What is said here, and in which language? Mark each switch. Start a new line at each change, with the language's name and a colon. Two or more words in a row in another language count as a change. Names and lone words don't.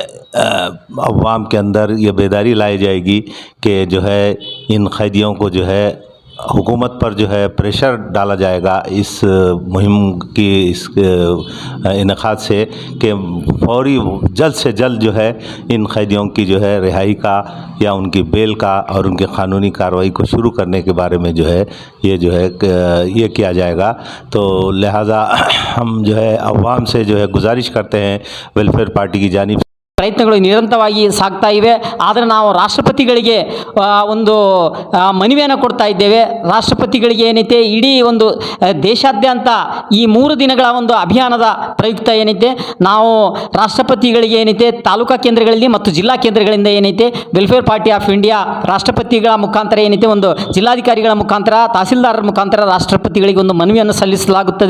Urdu: عوام کے اندر یہ بیداری لائی جائے گی کہ جو ہے ان قیدیوں کو جو ہے حکومت پر جو ہے پریشر ڈالا جائے گا اس مہم کی اس انعقاد سے کہ فوری جلد سے جلد جو ہے ان قیدیوں کی جو ہے رہائی کا یا ان کی بیل کا اور ان کے قانونی کارروائی کو شروع کرنے کے بارے میں جو ہے یہ کیا جائے گا. تو لہٰذا ہم جو ہے عوام سے جو ہے گزارش کرتے ہیں ویلفیئر پارٹی کی جانب
Kannada: ಪ್ರಯತ್ನಗಳು ನಿರಂತರವಾಗಿ ಸಾಗ್ತಾ ಇವೆ। ಆದರೆ ನಾವು ರಾಷ್ಟ್ರಪತಿಗಳಿಗೆ ಒಂದು ಮನವಿಯನ್ನು ಕೊಡ್ತಾ ಇದ್ದೇವೆ। ರಾಷ್ಟ್ರಪತಿಗಳಿಗೆ ಏನೈತೆ ಇಡೀ ಒಂದು ದೇಶಾದ್ಯಂತ ಈ 3 ದಿನಗಳ ಒಂದು ಅಭಿಯಾನದ ಪ್ರಯುಕ್ತ ಏನೈತೆ ನಾವು ರಾಷ್ಟ್ರಪತಿಗಳಿಗೆ ಏನೈತೆ ತಾಲೂಕಾ ಕೇಂದ್ರಗಳಲ್ಲಿ ಮತ್ತು ಜಿಲ್ಲಾ ಕೇಂದ್ರಗಳಿಂದ ಏನೈತೆ ವೆಲ್ಫೇರ್ ಪಾರ್ಟಿ ಆಫ್ ಇಂಡಿಯಾ ರಾಷ್ಟ್ರಪತಿಗಳ ಮುಖಾಂತರ ಏನೈತೆ ಒಂದು ಜಿಲ್ಲಾಧಿಕಾರಿಗಳ ಮುಖಾಂತರ ತಹಸೀಲ್ದಾರರ ಮುಖಾಂತರ ರಾಷ್ಟ್ರಪತಿಗಳಿಗೆ ಒಂದು ಮನವಿಯನ್ನು ಸಲ್ಲಿಸಲಾಗುತ್ತದೆ।